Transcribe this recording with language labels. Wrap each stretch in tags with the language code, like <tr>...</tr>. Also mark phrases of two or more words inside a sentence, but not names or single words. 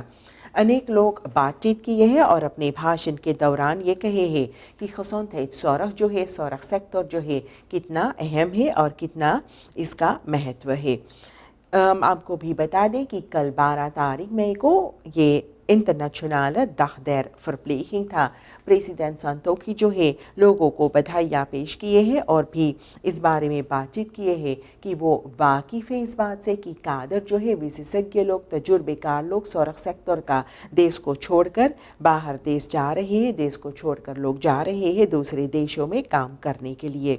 <hi>अनेक लोग बातचीत किए हैं और अपने भाषण के दौरान ये कहे हैं कि gezondheidszorg जो है सौरख सेक्टर जो है कितना अहम है और कितना इसका महत्व है। आपको भी बता दें कि कल 12 तारीख मई को ये इंटरनेशनल</hi> <nl>dag der verpleging</nl> <hi>था। प्रेसिडेंट संतोखी जो है लोगों को बधाइयाँ पेश किए हैं और भी इस बारे में बातचीत किए हैं कि वो वाकिफ़ है इस बात से कि कादर जो है विशेषज्ञ लोग, तजुर्बेकार लोग सौरख सेक्टर का देश को छोड़कर बाहर देश जा रहे हैं, देश को छोड़कर लोग जा रहे हैं दूसरे देशों में काम करने के लिए।</hi>